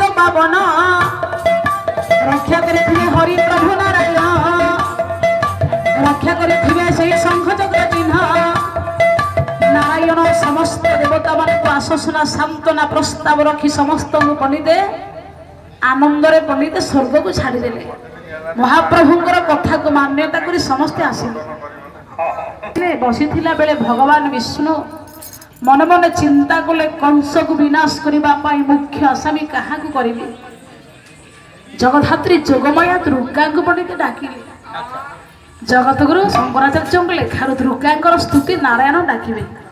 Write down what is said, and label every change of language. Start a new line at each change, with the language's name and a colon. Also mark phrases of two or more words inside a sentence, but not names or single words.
Odia: ପାବନ ରକ୍ଷା କରିଥିବେ ହରି ପ୍ରଭୁ ନାରାୟଣ ରକ୍ଷା କରିଥିବେ ସେଇ ଶଙ୍ଖ ଚକ୍ର ଚିହ୍ନ ନାରାୟଣ ସମସ୍ତ ଦେବତା ମାନଙ୍କୁ ଆଶ୍ୱାସନା ସାନ୍ତ୍ୱନା ପ୍ରସ୍ତାବ ରଖି ସମସ୍ତଙ୍କୁ ପଣ୍ଡିତେ ଆନନ୍ଦରେ ପଣ୍ଡିତେ ସ୍ୱର୍ଗକୁ ଛାଡ଼ିଦେଲେ ମହାପ୍ରଭୁଙ୍କର କଥାକୁ ମାନ୍ୟତା କରି ସମସ୍ତେ ଆସିଲେ ବସିଥିଲା ବେଳେ ଭଗବାନ ବିଷ୍ଣୁ ମନେ ମନେ ଚିନ୍ତା କଲେ କଂସକୁ ବିନାଶ କରିବା ପାଇଁ ମୁଖ୍ୟ ଆସାମୀ କାହାକୁ କରିବି ଜଗଦ୍ଧାତ୍ରୀ ଯୋଗମାୟା ଦୁର୍ଗାଙ୍କୁ ପଣ୍ଡିତେ ଡାକିଲେ ଜଗତଗୁରୁ ଶଙ୍କରାଚାର୍ଯ୍ୟଙ୍କ ଲେଖାରୁ ଦୁର୍ଗାଙ୍କର ସ୍ତୁତି ନାରାୟଣ ଡାକିବେ